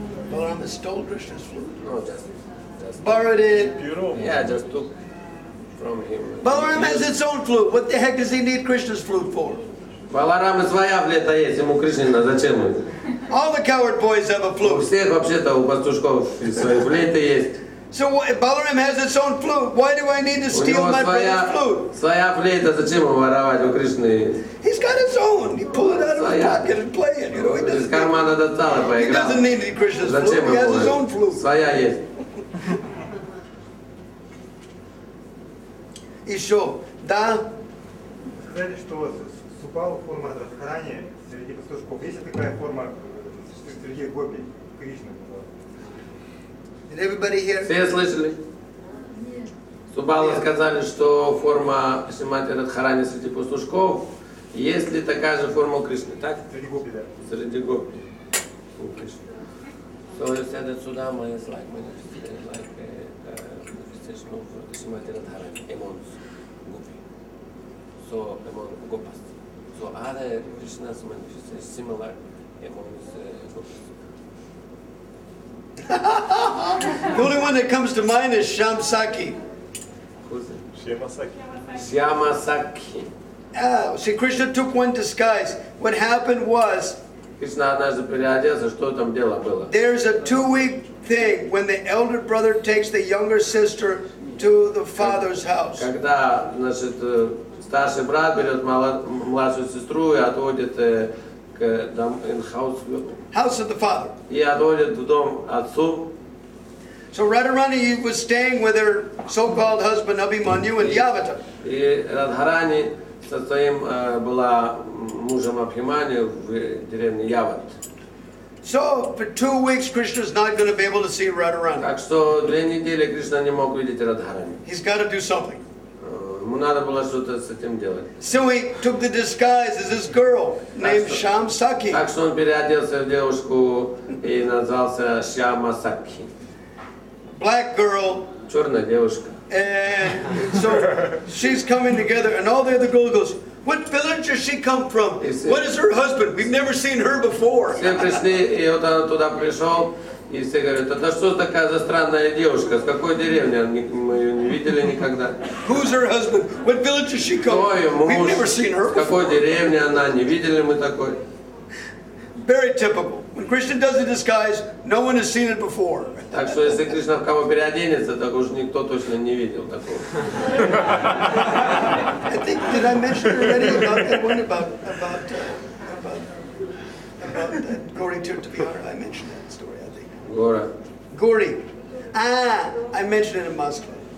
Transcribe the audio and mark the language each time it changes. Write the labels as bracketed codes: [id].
[en] Balarama stole Krishna's flute. No, just Borrowed it. yeah, just took from him. Balaram has its own flute. What the heck does he need Krishna's flute for? [ru] Баларама своя флейта есть, ему Кришнина зачем ему? [en] All the coward boys have a [ru] У [en] flute. [ru] всех вообще-то, у пастушков свои флейты есть. [en] So Balaram has its own flute. Why do I need to [ru] У [en] steal [ru] него [en] my brother's flute? [ru] своя флейта, зачем ему воровать у Кришны? [en] He's got his own. He pull it out of his pocket and play it. He [ru] Из кармана достал и поиграл. [en] doesn't need Krishna's flute. [ru] Зачем [en] He has his own [ru] ему? [en] flute. [ru] Своя есть. Еще, да? Сказали, что Супал форма Радхарани среди пастушков. Есть ли такая форма среди гопи Кришны? [en] Did everybody hear? [ru] Все слышали? Субалы сказали, что форма Шримати Радхарани среди пастушков, есть ли такая же форма у Кришны, так? Среди гопи, да. Среди гопи. У Кришны. [en] So you said that Sudama is like manifestation of Shrimati Radharani among gopi. So among gopas. So other Krishna's manifestations similar among gopas. The only one that comes to mind is Shamsaki. Who's it? [ru] Шьямасаки. [en] Shyama Sakhi. See, Krishna took one disguise. What happened was, [ru] Кришна однажды переоделся, что там дело было? [en] there's a 2-week thing when the elder brother takes the younger sister to the father's house. [ru] Когда, значит, старший брат берет младшую сестру и отводит к [en] House of the father. [ru] и отводит в дом отцу. [en] So Radharani was staying with her so-called husband Abhimanyu in Yavata. [ru] И Радхарани с со своим была мужем Абхимани в деревне Яват. [en] So for 2 weeks, Krishna's not going to be able to see Radharani. [ru] Так что 2 недели Кришна не мог видеть Радхарани. [en] He's got to do something. [ru] Ему надо было что-то с этим делать. [en] So he took the disguise as this girl named Sham Saki. [ru] Так что он переоделся в девушку и назвался Шьяма Сакхи. [en] Black girl. [ru] Черная девушка. [en] And so she's coming together, and all the other girls goes, "What village does she come from? What is her husband? We've never seen her before." [ru] Все пришли, и вот он туда пришел, и все говорят: "Это что такая за странная девушка? С какой деревни? Мы ее не видели никогда." [en] Who's her husband? What village does she come [ru] Кто ее [en] from? We've [ru] муж? [en] never seen her [ru] С какой [en] before. деревни она? Не видели мы такой. Very typical. When Krishna does the disguise, no one has seen it before. [ru] Так что если Кришна в кого переоденется, так уж никто точно не видел такого. [en] I think, did I mention already about that one about that Gauri Tirthavihara? I mentioned that story, I think. [ru] Гора. [en] Gauri. I mentioned it in Moscow.